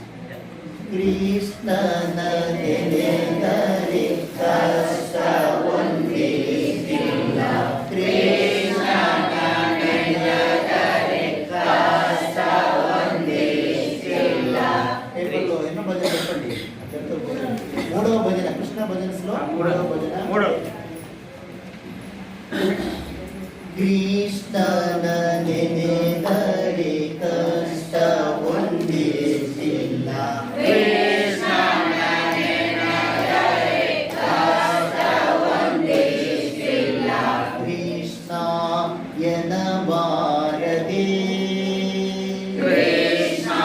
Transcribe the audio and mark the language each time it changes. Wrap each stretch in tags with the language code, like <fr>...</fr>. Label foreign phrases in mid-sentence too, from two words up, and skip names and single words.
<kn>ಕೃಷ್ಣನ ನೆನೆದರೆ ಕಷ್ಟ ಒಂದಿಷ್ಟಿಲ್ಲ ಕೃಷ್ಣನ ನೆನೆದರೆ ಕಷ್ಟ ಒಂದಿಷ್ಟಿಲ್ಲ</kn> <te>ఎన్నో భజన చెప్పండి మూడవ భజన కృష్ణ భజనలో మూడవ భజన</te> <kn>ಕೃಷ್ಣನ ನೆನೆದರೆ ಕಷ್ಟ ಒಂದಿಷ್ಟಿಲ್ಲ ಕೃಷ್ಣನ ನೆನೆದರೆ ಕಷ್ಟ ಒಂದಿಷ್ಟಿಲ್ಲ ಕೃಷ್ಣ ಎನ್ನಬಾರದೆ ಕೃಷ್ಣ</kn>